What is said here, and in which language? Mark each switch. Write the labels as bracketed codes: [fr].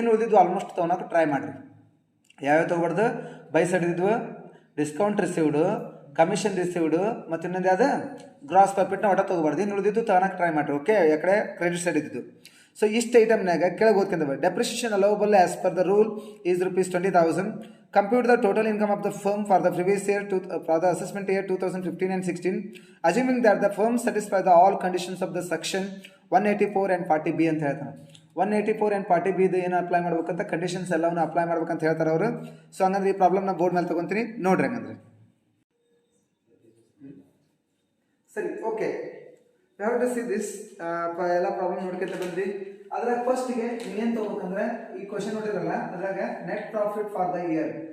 [kn] ಏನು ಉಳಿದಿದ್ದು ಆಲ್ಮೋಸ್ಟ್ ತೊಗೊಳಕ್ಕೆ ಟ್ರೈ ಮಾಡಿರಿ. ಯಾವ್ಯಾವ ತೊಗೋಬಾರ್ದು? ಬೈ ಸೈಡ್ ಇದ್ವು ಡಿಸ್ಕೌಂಟ್ ರಿಸೀವ್ಡು, ಕಮಿಷನ್ ರಿಸೀವ್ಡು, ಮತ್ತು ಇನ್ನೊಂದು ಯಾವುದು ಗ್ರಾಸ್ ಪ್ರಾಫಿಟ್ನ ಒಟ್ಟ ತೊಗೋಬಾರ್ದು. ಇನ್ನು ಉಳಿದಿದ್ದು ತೊಗೊಳಕ್ಕೆ ಟ್ರೈ ಮಾಡಿರಿ. ಓಕೆ. ಯಾಕಡೆ ಕ್ರೆಡಿಟ್ ಸೈಡ್ ಇದ್ದಿದ್ದು. ಸೊ ಇಷ್ಟು ಐಟಮ್ನಾಗ ಕೆಳಗೆ ಓದ್ಕೊಂಡವೆ. [en] Depreciation allowable as per the rule is rupees 20,000. Compute the total income of the firm for the previous year for the assessment year 2015 and 16, assuming that the firm satisfy the all conditions of the section 184 and 40B [kn] ಅಂತ ಹೇಳ್ತಾರೆ. 184 and 40B ಏನು apply ಮಾಡ್ಬೇಕಂತ conditions ಎಲ್ಲವನ್ನು apply ಮಾಡ್ಬೇಕಂತ ಹೇಳ್ತಾರೆ ಅವರು. So ಹಂಗಂದ್ರೆ ಈ ಪ್ರಾಬ್ಲಮ್ನ ಬೋರ್ಡ್ ಮೇಲೆ ತಗೊಂತೀನಿ ನೋಡ್ರಿ. ಹಂಗಂದ್ರೆ ಸರಿ. ಓಕೆ. ಯಾವ ಟು ಸಿ ದಿಸ್ ಎಲ್ಲ ಪ್ರಾಬ್ಲಮ್ ನೋಡ್ಕೊಂತ ಬಂದ್ರಿ. ಅದ್ರಾಗ ಫಸ್ಟ್ಗೆ ನೀವೇನು ತೊಗೋಬೇಕಂದ್ರೆ ಈ ಕ್ವಶನ್ ನೋಡಿರಲ್ಲ, ಅದ್ರಾಗ [en] Net profit for the year.